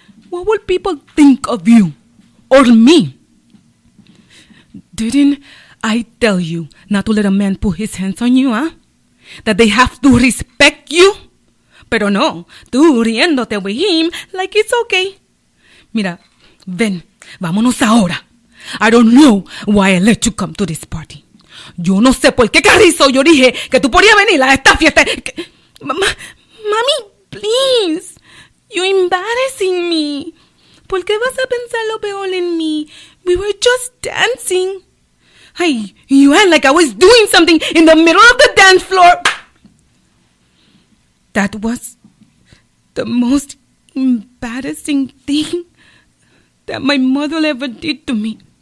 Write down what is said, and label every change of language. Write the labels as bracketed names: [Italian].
[English] What will people think of you or me? Didn't I tell you not to let a man put his hands on you, huh? That they have to respect you? [Spanish] Pero no, tú riéndote [English] with him like it's okay. [Spanish] Mira, ven, vámonos ahora. [English] I don't know why I let you come to this party. [Spanish] Yo no sé por qué carrizo yo dije que tú podías venir a esta fiesta. [English] Mami, please. You're embarrassing me. [Spanish] ¿Por qué vas a pensar lo peor en mí? [English] We were just dancing. Hey, you act like I was doing something in the middle of the dance floor. That was the most embarrassing thing that my mother ever did to me.